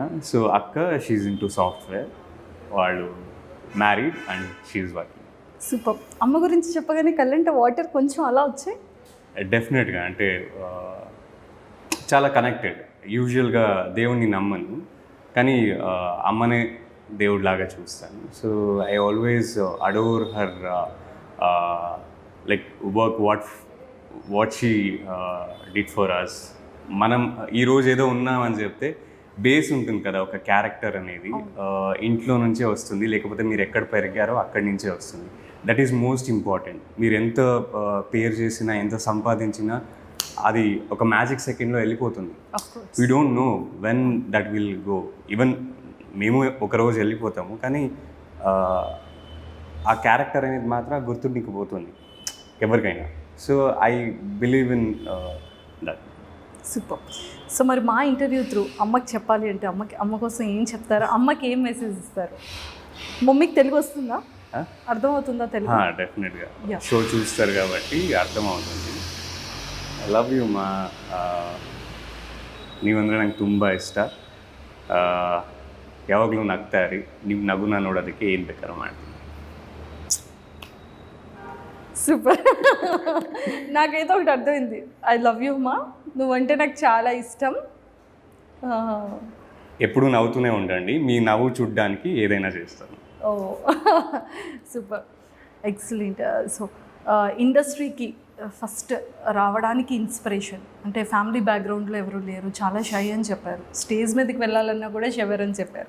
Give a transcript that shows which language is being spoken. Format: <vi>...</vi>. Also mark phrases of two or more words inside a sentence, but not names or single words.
<en>So akka she's into software, వాళ్ళు married and she's working.</en> <te>సూపర్. అమ్మ గురించి చెప్పగానే కళ్ళంటే వాటర్ కొంచెం అలా వచ్చాయి. డెఫినెట్గా, అంటే చాలా కనెక్టెడ్. యూజువల్గా దేవుణ్ణి నమ్మను, కానీ అమ్మనే దేవుడిలాగా చూస్తాను.</te> <en>So I always adore her, like what she did for us.</en> <te>మనం ఈరోజు ఏదో ఉన్నామని చెప్తే బేస్ ఉంటుంది కదా ఒక క్యారెక్టర్ అనేది, ఇంట్లో నుంచే వస్తుంది, లేకపోతే మీరు ఎక్కడ పెరిగారో అక్కడి నుంచే వస్తుంది.</te> <en>That is most important.</en> <te>మీరు ఎంత పేరు చేసినా, ఎంత సంపాదించినా అది ఒక</te> <en>magic secondలో</en> <te>వెళ్ళిపోతుంది.</te> <en>We don't know when that will go.</en> <te>ఈవెన్ మేము ఒకరోజు వెళ్ళిపోతాము, కానీ ఆ క్యారెక్టర్ అనేది మాత్రం గుర్తుండిపోతుంది ఎవరికైనా.</te> <en>So I believe in that.</en> <te>సూపర్. సో మరి మా</te> <en>interview through</en> <te>అమ్మకి చెప్పాలి అంటే అమ్మ కోసం ఏం చెప్తారు? అమ్మకి ఏం మెసేజ్ ఇస్తారు? మమ్మీకి తెలుగు వస్తుందా, అర్థమవుతుందా తెలుగు? డెఫినెట్గా షో చూస్తారు కాబట్టి అర్థమవుతుంది.</te> <en>I love you ma,</en> <kn>ನೀವಂದರೆ ನಂಗೆ ತುಂಬ ಇಷ್ಟ. ಯಾವಾಗಲೂ ನಗ್ತಾ ಇರಿ, ನಿಮ್ಮ ನಗುನ ನೋಡೋದಕ್ಕೆ ಏನು ಬೇಕಾದ್ರೂ ಮಾಡ್ತೀನಿ.</kn> <te>సూపర్. నాకైతే ఒకటి అర్థమైంది.</te> <en>I love you ma,</en> <te>నువ్వంటే నాకు చాలా ఇష్టం. ఎప్పుడు నవ్వుతూనే ఉండండి, మీ నవ్వు చూడ్డానికి ఏదైనా చేస్తాను.</te> <en>Oh super, excellent.</en> <te>సో ఇండస్ట్రీకి ఫస్ట్ రావడానికి ఇన్స్పిరేషన్ అంటే</te> <en>family backgroundలో</en> <te>ఎవరు లేరు, చాలా షై అని చెప్పారు, స్టేజ్ మీదకి వెళ్ళాలన్నా కూడా షవర్ అని చెప్పారు.</te>